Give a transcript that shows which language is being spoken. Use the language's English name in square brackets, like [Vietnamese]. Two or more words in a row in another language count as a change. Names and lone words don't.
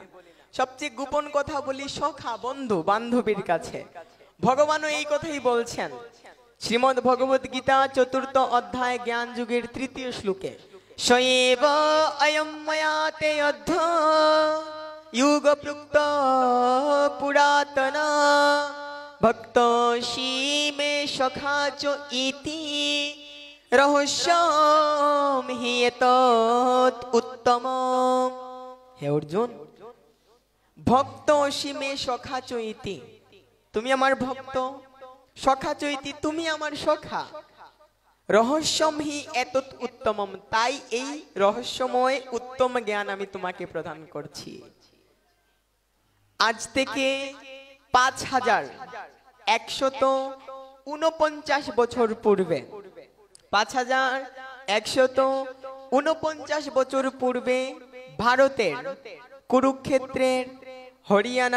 [Bangla] সবচেয়ে গোপন কথা বলি সখা, বন্ধু, বান্ধবীর কাছে। ভগবানও এই কথাই বলছেন শ্রীমদ্ ভগবত গীতা 4th অধ্যায় জ্ঞান যুগের 3য় শ্লোকে, [Sanskrit] সয়েব অয়ম ময়া তে অধ্য युगपृक्त पुरातना भक्तोषि मे सखा च इति रहस्यम हि एतत् उत्तम। हे अर्जुन, भक्तोषि मे सखा च इति, [Bangla] তুমি আমার ভক্ত, সখা চৈতি তুমি আমার সখা, [Sanskrit] রহস্যম হি এতৎ উত্তমম, [Bangla] তাই এই রহস্যময় উত্তম জ্ঞান আমি তোমাকে প্রদান করছি। আজ থেকে 5149 বছর পূর্বে, 5149 বছর পূর্বে ভারতের কুরুক্ষেত্রের হরিয়ানা